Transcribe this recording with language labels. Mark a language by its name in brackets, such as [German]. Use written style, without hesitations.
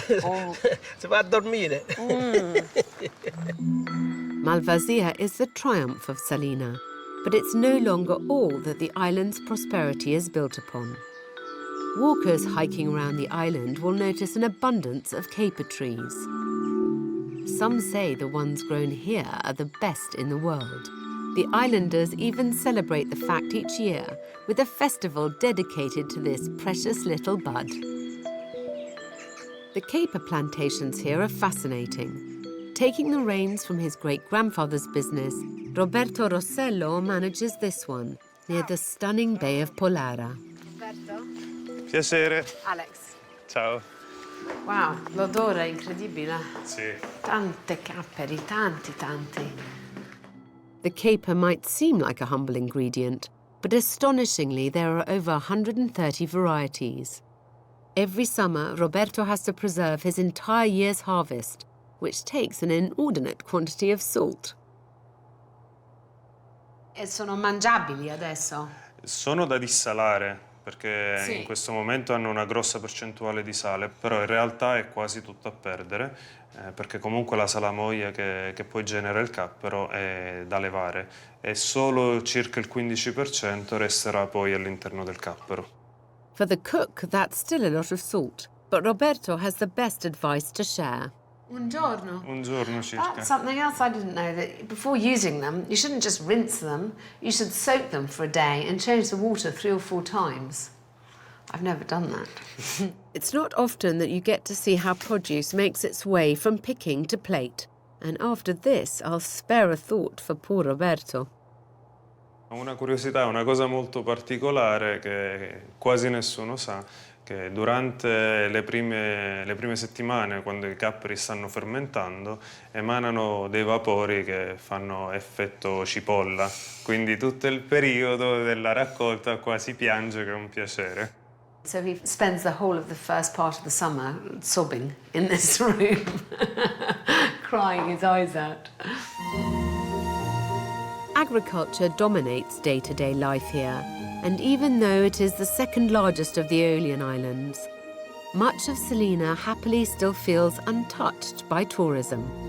[Italian] Oh. Si va a dormire. [English] Malvasia is the triumph of Salina, but it's no longer all that the island's prosperity is built upon. Walkers hiking around the island will notice an abundance of caper trees. Some say the ones grown here are the best in the world. The islanders even celebrate the fact each year with a festival dedicated to this precious little bud. The caper plantations here are fascinating. Taking the reins from his great-grandfather's business, Roberto Rossello manages this one, near the stunning Bay of Polara. [Italian] Roberto? Piacere. Alex. Ciao. Wow, l'odore è incredibile. Sì. Tante capperi, tanti. [English] The caper might seem like a humble ingredient, but astonishingly there are over 130 varieties. Every summer, Roberto has to preserve his entire year's harvest, which takes an inordinate quantity of salt. [Italian] E sono mangiabili adesso? Sono da dissalare perché Sì. in questo momento hanno una grossa percentuale di sale, però in realtà è quasi tutto a perdere perché comunque la salamoia che poi genera il cappero è da levare e solo circa il 15% resterà poi all'interno del cappero. [English] For the cook, that's still a lot of salt, but Roberto has the best advice to share. [Italian] Un giorno. Un giorno circa. [English] That's something else I didn't know, that before using them, you shouldn't just rinse them, you should soak them for a day and change the water 3 or 4 times. I've never done that. It's not often that you get to see how produce makes its way from picking to plate. And after this, I'll spare a thought for poor Roberto. [Italian] Una curiosità, una cosa molto particolare che quasi nessuno sa, che durante le prime settimane, quando i capperi stanno fermentando, emanano dei vapori che fanno effetto cipolla. Quindi tutto il periodo della raccolta qua si piange che è un piacere. [English] So he spends the whole of the first part of the summer sobbing in this room, crying his eyes out. Agriculture dominates day-to-day life here, and even though it is the second largest of the Aeolian Islands, much of Salina happily still feels untouched by tourism.